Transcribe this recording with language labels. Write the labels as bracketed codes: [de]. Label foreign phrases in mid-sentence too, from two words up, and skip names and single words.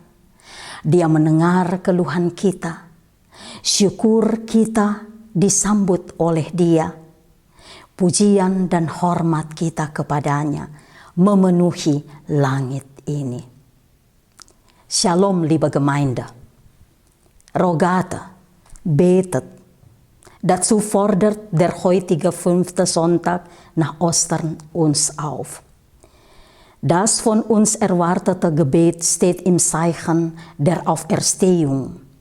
[id] Dia mendengar keluhan kita. Syukur kita disambut oleh Dia. Pujian dan hormat kita kepadanya memenuhi langit ini. [de] Shalom, liebe Gemeinde. Rogate betet. Dazu fordert der heutige 5. Sonntag nach Ostern uns auf. Das von uns erwartete Gebet steht im Zeichen der Auferstehung.